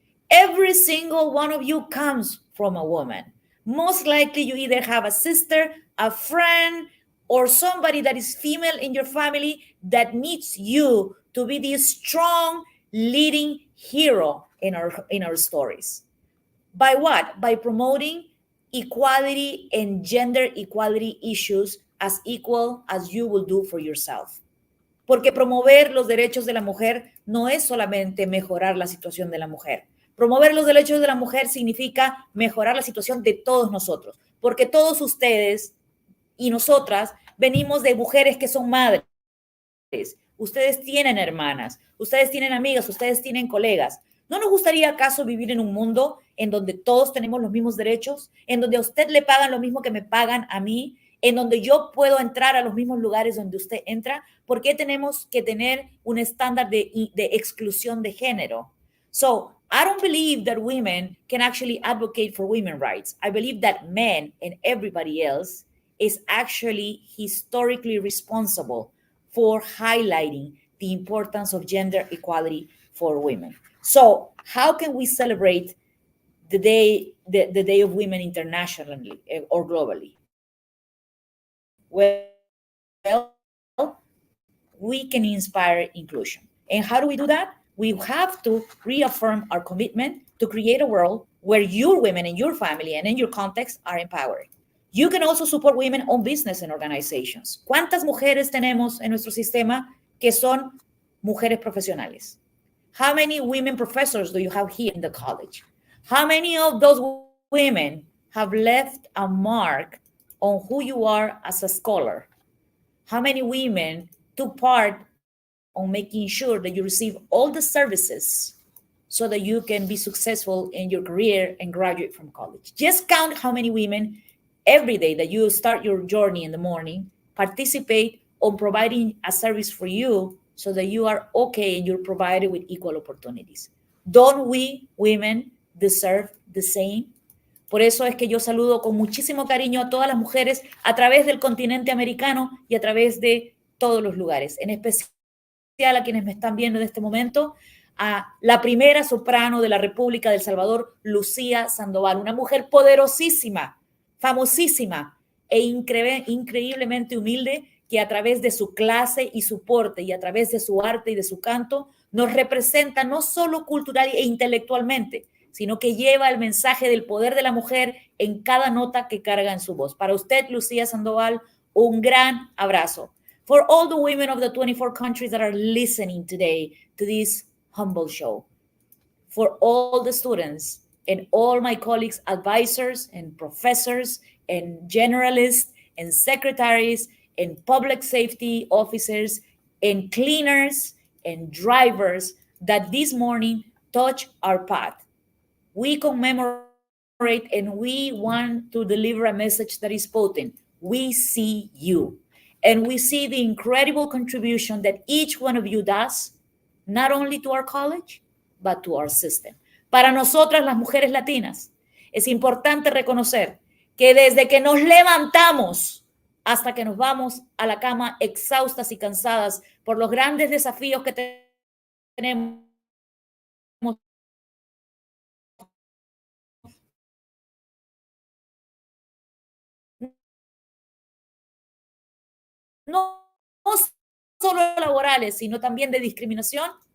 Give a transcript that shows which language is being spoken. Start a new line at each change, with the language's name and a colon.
English: Every single one of you comes from a woman. Most likely you either have a sister, a friend, or somebody that is female in your family that needs you to be the strong leading hero in our stories. By what? By promoting equality and gender equality issues as equal as you will do for yourself.
Spanish: Porque promover los derechos de la mujer no es solamente mejorar la situación de la mujer. Promover los derechos de la mujer significa mejorar la situación de todos nosotros, porque todos ustedes y nosotras venimos de mujeres que son madres. Ustedes tienen hermanas, ustedes tienen amigas, ustedes tienen colegas. ¿No nos gustaría acaso vivir en un mundo en donde todos tenemos los mismos derechos, en donde a usted le pagan lo mismo que me pagan a mí, en donde yo puedo entrar a los mismos lugares donde usted entra? ¿Por qué tenemos que tener un estándar de exclusión de género?
English: So, I don't believe that women can actually advocate for women's rights. I believe that men and everybody else is actually historically responsible for highlighting the importance of gender equality for women. So, how can we celebrate the Day of Women internationally or globally? Well, we can inspire inclusion. And how do we do that? We have to reaffirm our commitment to create a world where your women in your family and in your context are empowered. You can also support women-owned business and organizations.
Spanish: ¿Cuántas mujeres tenemos en nuestro sistema que son mujeres profesionales?
English: How many women professors do you have here in the college? How many of those women have left a mark on who you are as a scholar? How many women took part on making sure that you receive all the services so that you can be successful in your career and graduate from college? Just count how many women every day that you start your journey in the morning participate on providing a service for you so that you are okay and you're provided with equal opportunities. Don't we women deserve the same?
Spanish: Por eso es que yo saludo con muchísimo cariño a todas las mujeres a través del continente americano y a través de todos los lugares, en especial a quienes me están viendo en este momento, a la primera soprano de la República de El Salvador, Lucía Sandoval, una mujer poderosísima, famosísima e increíblemente humilde, que a través de su clase y su porte y a través de su arte y de su canto nos representa no solo cultural e intelectualmente, sino que lleva el mensaje del poder de la mujer en cada nota que carga en su voz. Para usted, Lucía Sandoval, un gran abrazo.
English: For all the women of the 24 countries that are listening today to this humble show, for all the students and all my colleagues, advisors and professors and generalists and secretaries and public safety officers and cleaners and drivers that this morning touch our path. We commemorate and we want to deliver a message that is potent. We see you. And we see the incredible contribution that each one of you does, not only to our college, but to our system.
Spanish: Para nosotras, las mujeres latinas, es importante reconocer que desde que nos levantamos hasta que nos vamos a la cama exhaustas y cansadas por los grandes desafíos que tenemos, no solo laborales, sino también de discriminación,